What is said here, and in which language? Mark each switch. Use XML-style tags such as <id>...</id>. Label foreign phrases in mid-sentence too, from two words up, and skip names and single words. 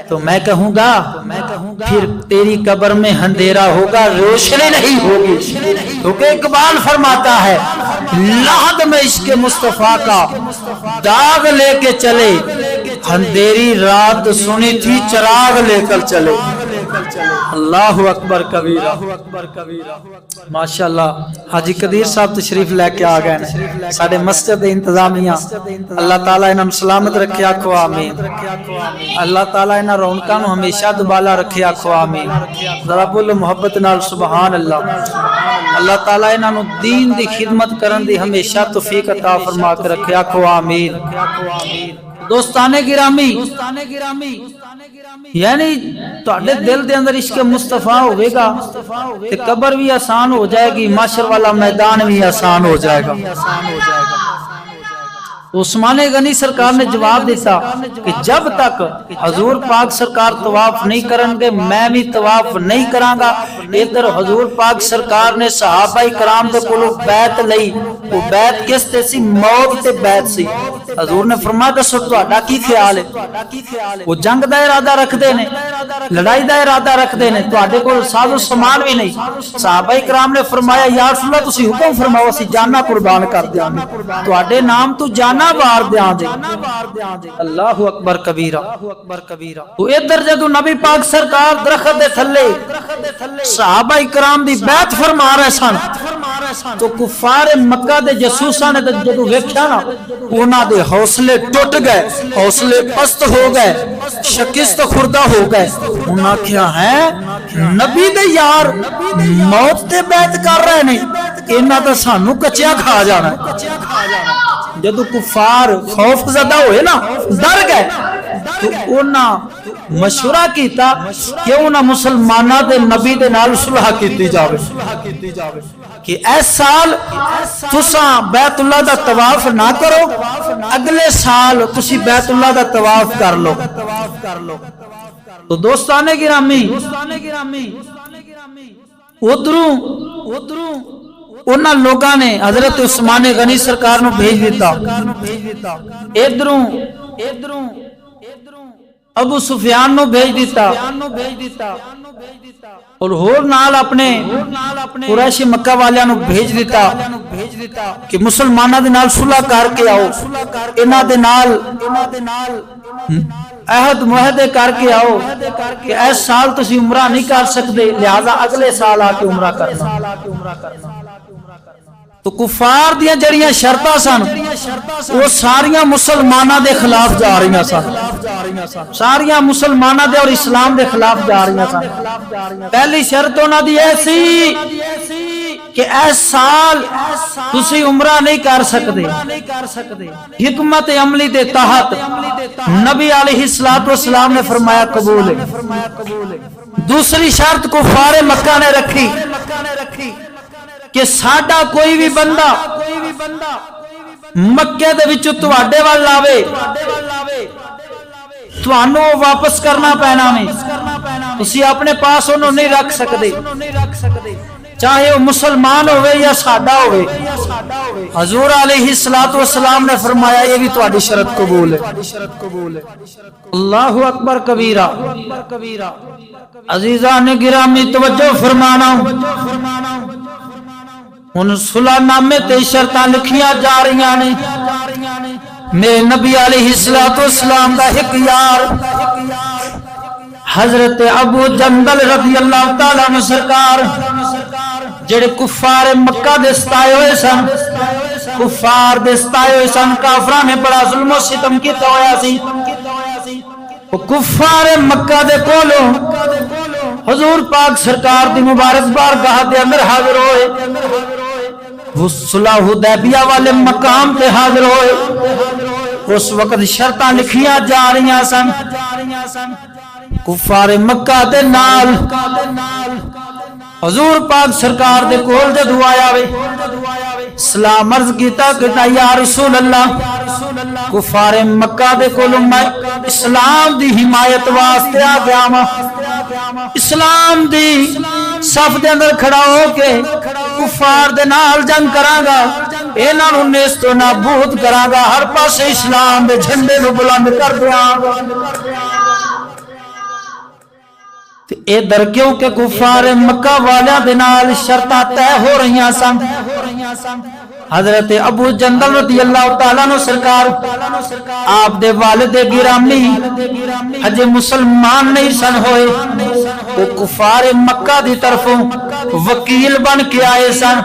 <ur>تو میں کہوں گا پھر تیری قبر میں اندھیرا ہوگا روشنی نہیں ہوگی، کیونکہ اقبال فرماتا ہے لحد میں عشق مصطفیٰ کا داغ لے کے چلے اندھیری رات سنی تھی چراغ لے کر چلے۔</ur> <ar>اللہ اکبر کبیرہ۔</ar> <pa>ماشاءاللہ حاجی قدیر صاحب تشریف لے کے آ گئے ساڈے مسجد انتظامیہ، اللہ تعالیٰ انہاں سلامت رکھے آکھو آمین۔ اللہ تعالیٰ انہاں رونقاں نو ہمیشہ دوبالا رکھے آکھو آمین۔ ذرا بولو محبت نال سبحان اللہ۔ اللہ تعالیٰ انہاں نو دین دی خدمت کرن دی ہمیشہ توفیق عطا فرما کے رکھے آکھو آمین۔ دوستان گرامی یعنی تہاڈے دل دے اندر عشق مصطفیٰ ہوئے گا تے قبر بھی آسان ہو جائے گی، محشر والا میدان بھی آسان ہو جائے گا۔</pa> <ur>تو عثمان غنی سرکار نے جواب دیتا کہ جب تک حضور پاک سرکار طواف نہیں کریں گے میں بھی طواف نہیں کراں گا۔</ur> <pa>ادھر حضور پاک سرکار نے صحابہ کرام دے کولوں بیعت لئی، وہ بیعت کس تے سی؟ موت تے بیعت سی۔ حضور نے فرمایا دسو تہاڈا کی خیال ہے؟ وہ جنگ دا ارادہ رکھدے نے، لڑائی دا ارادہ رکھدے نے، تہاڈے کول ساز و سامان بھی نہیں۔ صحابہ کرام نے فرمایا یا رسول اللہ تسی حکم فرماؤ اسی جانا قربان کر دیاں گے، تہاڈے نام تو جانا وار دیاں گے۔</pa> <ar>اللہ اکبر کبیرہ۔</ar> <pa>تو ادھر جدو نبی پاک سرکار درخت دے تھلے صحابہ کرام دی بیعت فرما رہے سن تو کفار مکہ دے جاسوساں نے جدو ویکھیا نا انہاں دے حوصلے ٹوٹ گئے، حوصلے پست ہو گئے، شکست خوردہ ہو گئے۔ انہاں کیا ہے نبی دے یار موت تے بیعت کر رہے نے، انہاں تے سانو کچیا کھا جانا ہے۔ جدو کفار خوف زدہ ہوئے نا ڈر گئے تو انہاں مشورہ کیتا کہ انہاں مسلمانہ دے نبی دے نال صلح کیتی جاوے کہ اس سال تساں بیت اللہ دا طواف نہ کرو، اگلے سال تسی بیت اللہ دا طواف کر لو۔ تو دوستانے گرامی ادھروں انہاں لوگاں نے حضرت عثمان غنی سرکار نو بھیج دیتا، ادھروں ابو سفیان نو بھیج دیتا اور ہور نال اپنے قریش مکہ والیاں نو بھیج دیتا کہ مسلماناں دے نال صلح کر کے آؤ، انہاں دے نال عہد معاہدے کر کے آؤ کہ اس سال تسی عمرہ نہیں کر سکتے لہذا اگلے سال آ کے عمرہ کرنا۔ تو کفار دیاں جڑیاں شرطاں سن وہ ساریاں مسلماناں دے خلاف جا رہی سن، ساریاں مسلماناں دے اور اسلام دے خلاف جا رہی سن۔ پہلی شرط انہاں دی ایسی کہ اس سال تسی عمرہ نہیں کر سکتے، حکمت عملی دے تحت نبی علیہ السلام نے فرمایا قبول ہے۔ دوسری شرط کفار مکہ نے رکھی کہ ساڈا کوئی بھی بندہ مکے دے وچوں تواڈے وال لاوے تانوں واپس کرنا پینا میں، تسی اپنے پاس انہوں نہیں رکھ سکتے، چاہے وہ مسلمان ہوئے یا سادہ ہوئے۔ حضور علیہ السلام نے فرمایا یہ بھی تہاڈی شرط قبول ہے۔</pa> <ar>اللہ اکبر کبیرہ۔</ar> <pa>عزیزان گرامی توجہ فرمانا، ان صلح نامے تے شرطاں لکھیاں جا رہی نے۔ میرے نبی علیہ السلام دا ایک یار حضرت ابو جندل رضی اللہ تعالیٰ عنہ سرکار جڑے کفار مکہ دے ستائے ہوئے سن، کفار دے ستائے ہوئے سن، کافراں نے بڑا ظلم و ستم کیتا ہویا سی۔ وہ کفار مکہ دے کولوں حضور پاک سرکار دی مبارک بارگاہ دے اندر حاضر ہوئے، وہ صلح حدیبیہ والے مقام تے حاضر ہوئے۔ اس وقت شرطاں لکھیاں جا رہی سن کفار مکہ دے نال۔ حضور پاک سرکار دے کول جدو آیا وے سلام عرض کیتا کہ یا رسول اللہ کفار مکہ دے کولوں میں اسلام دی حمایت واسطے آ گیا ہاں، اسلام دی صف دے اندر کھڑا ہو کے کفار دے نال جنگ کراں گا، انہاں نوں نیست و نابود کراں گا، ہر پاسے اسلام دے جھنڈے نوں بلند کر دیاں گا۔ اے در کیوں کہ کفار مکہ والیاں دے نال شرطاں طے ہو رہیاں سن۔ حضرت ابو جندل رضی اللہ تعالیٰ عنہ سرکار آپ دے والد گرامی حج مسلمان نہیں سن ہوئے، وہ کفار مکہ دی طرفوں وکیل بن کے آئے سن۔</pa>